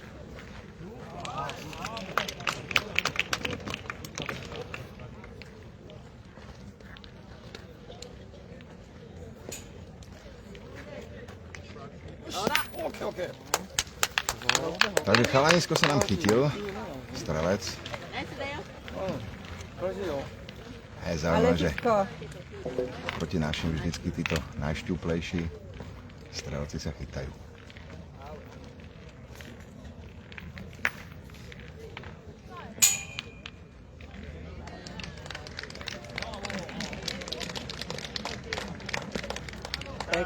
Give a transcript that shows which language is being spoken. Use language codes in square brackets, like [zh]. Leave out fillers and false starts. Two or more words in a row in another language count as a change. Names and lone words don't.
[sk] Takže chalanisko sa nám chytil, strelec. [ja] ナイスだよ。これでいいよ。 [sk] Je Ale zaujímavé, že Fitko. proti našim vždycky títo najšťuplejší strelci sa chytajú. Pekne,